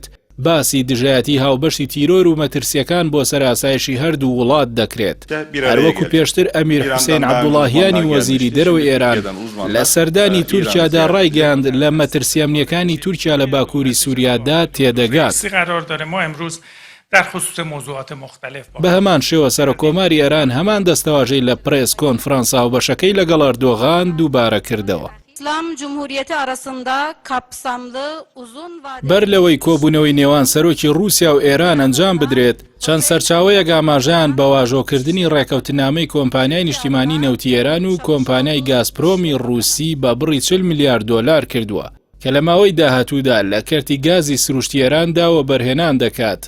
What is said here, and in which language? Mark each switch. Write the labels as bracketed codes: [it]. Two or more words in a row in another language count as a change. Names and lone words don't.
[ckb] باسی دژایەتی هاوبەشی تیرۆر و مەترسیەکان بۆ سەراسایشی هەردوو وڵات دەکرێت. هەروەکو پێشتر ئەمیر حوسێن عەبدوڵاهیانی وەزیری دەرەوەی ئێران لە سەردانی تورکیادا ڕایگەاند لە مەترسیە ئەمنیەکانی تورکیا لە باکووری سووریادا تێدەگات. [fa] در خصوص موضوعات مختلف [ckb] بە هەمان شێوە سەرۆکۆماری ئێران هەمان دەستەواژەی لە [en] press conference [ckb] هاوبەشەکەی لەگەڵ ئەردۆغان دووبارە کردەوە. [tr] İslam Cumhuriyeti arasında kapsamlı uzun vadeli [ckb] بەر لەوەی کۆبوونەوەی نێوان سەرۆکی رووسیا و ئێران ئەنجام بدرێت چەند سەرچاوەیەک ئاماژەیان بە واژۆکردنی ڕێکەوتنامەی کۆمپانیای نیشتیمانی نەوتی ئێران و کۆمپانیای گازپرۆمی رووسی بە بڕی 40 میلیارد دۆلار کردووە کە لە ماوەی داهاتوودا لە کەرتی گازی سروشتی ئێراندا و بەرهێنان دەکات.